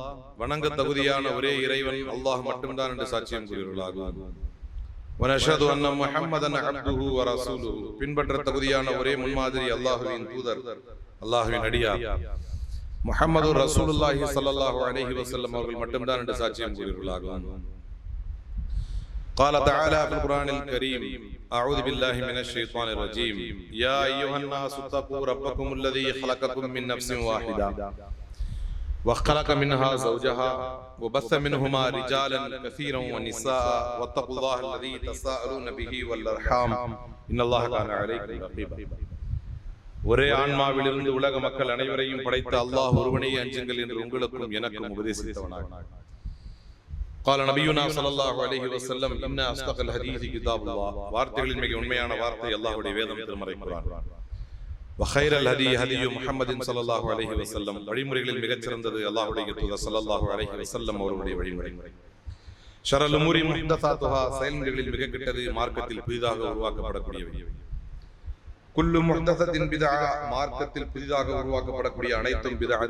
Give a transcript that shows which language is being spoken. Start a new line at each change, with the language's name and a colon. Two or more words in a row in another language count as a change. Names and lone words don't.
Tamil: வணங்க தகுதியான ஒரே இறைவன் அல்லாஹ் மட்டும்தான் என்று சாட்சியம் கூறுகிறார்கள்.
Arabic: وأشهد أن محمدا عبده ورسوله.
Tamil: பின்பற்ற தகுதியான ஒரே முன்மாதிரி அல்லாஹ்வின் தூதர், அல்லாஹ்வின் அடியார் முஹம்மது
Arabic: رسول الله صلى الله عليه وسلم
Tamil: அவர்கள் மட்டும்தான் என்று சாட்சியம் கூறுகிறார்கள்.
Arabic: قال تعالى في القرآن الكريم: أعوذ بالله من الشيطان الرجيم. يا أيها الناس اتقوا ربكم الذي خلقكم من نفس واحدة وخلق منها زوجها وبث منهما رجالا كثيرا ونساء واتقوا الله الذي تساءلون به والأرحام إن الله كان عليكم رقيبا.
Tamil: ஒரே ஆன்மாவிலிருந்து உலக மக்கள் அனைவரையும் படைத்த அல்லாஹ் ஒருவனையே அஞ்சுங்கள் என்று உங்களுக்கும் எனக்கும் உபதேசித்தவனாக.
Arabic: قال نبينا صلى الله عليه وسلم ان اصدق الحديث كتاب الله.
Tamil: வார்த்தைகளின் மிக உண்மையான வார்த்தை அல்லாஹ்வுடைய வேதம் திருமறை குர்ஆன்.
Arabic: وخير الهدي هدي محمد صلى الله عليه وسلم.
Tamil: வழிமுறைகளில் மிகச் சிறந்தது அல்லாஹ்வுடைய தூதர்
Arabic: صلى الله عليه وسلم
Tamil: அவர்களுடைய வழிமுறை.
Arabic: شر الأمور محدثاتها.
Tamil: செயல்களில் மிக கெட்டது மார்க்கத்தில் புதிதாக உருவாக்கப்படக்கூடியவை.
Arabic: كل محدثة بدعة.
Tamil: மார்க்கத்தில் புதிதாக உருவாக்கப்படக்கூடிய அனைத்தும் பித்ஆத்.